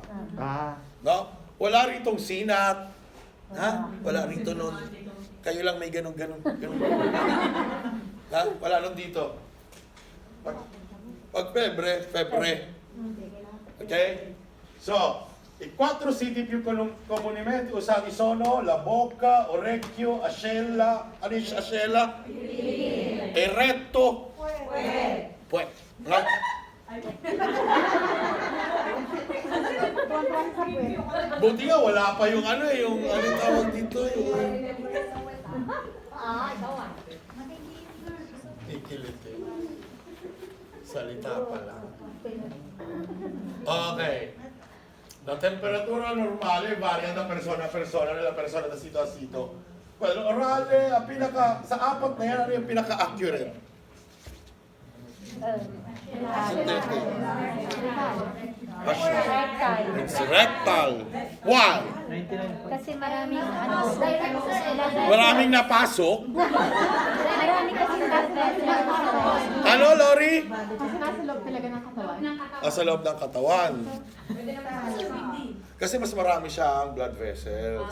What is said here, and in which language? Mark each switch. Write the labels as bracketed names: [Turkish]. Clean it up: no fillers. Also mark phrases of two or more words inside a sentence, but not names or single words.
[Filipino] Ah, No? Wala ritong sinat. Ha? Wala rito nun. Kayo lang may ganun. Ha? Wala nun dito. Pag febre. Okay? So, [Italian] i 4 siti più comunemente usati sono la bocca, orecchio, ascella, [Filipino] ano yung ascella? Eretto. Puwet. No? Buti nga, wala pa yung yung tawag dito, Ikilit eh. Salita pa lang. Okay. [Italian] La temperatura normale varia da persona a persona, nella persona da sito a sito. [English] Well, orale, [Filipino] sa apat na yan, ano yung pinaka-accurate? [English] Synthetic. Rectal. It's rectal. Why? 99. [Filipino] Kasi maraming ano, Maraming napasok. marami kasi [English] blood vessels. [Filipino] Ano, Lori? Kasi nasa loob talaga ng katawan. Sa loob ng katawan. Kasi mas marami siyang [English] blood vessels.